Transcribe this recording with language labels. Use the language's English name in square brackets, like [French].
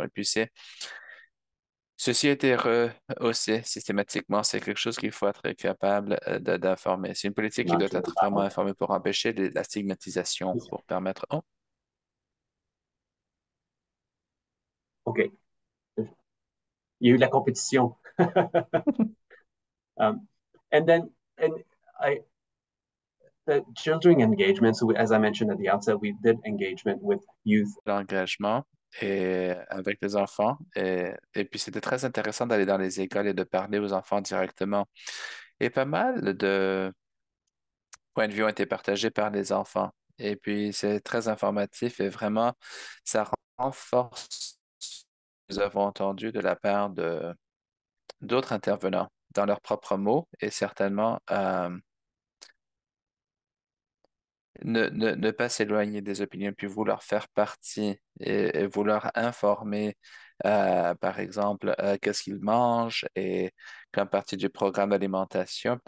[French] Et puis ceci a été rehaussé systématiquement. C'est quelque chose qu'il faut être capable d'informer. C'est une politique qui doit être vraiment informée pour empêcher la stigmatisation, pour permettre. Oh, OK. Il y a eu de la compétition. [English] Um, and then, and I, the children engagement. So as I mentioned at the outset, we did engagement with youth. [French] l'engagement et avec les enfants. Et puis, c'était très intéressant d'aller dans les écoles et de parler aux enfants directement. Et pas mal de points de vue ont été partagés par les enfants. Et puis, c'est très informatif et vraiment, ça renforce ce que nous avons entendu de la part de d'autres intervenants dans leurs propres mots et certainement ne pas s'éloigner des opinions, puis vouloir faire partie et vouloir informer, par exemple, qu'est-ce qu'ils mangent et comme partie du programme d'alimentation.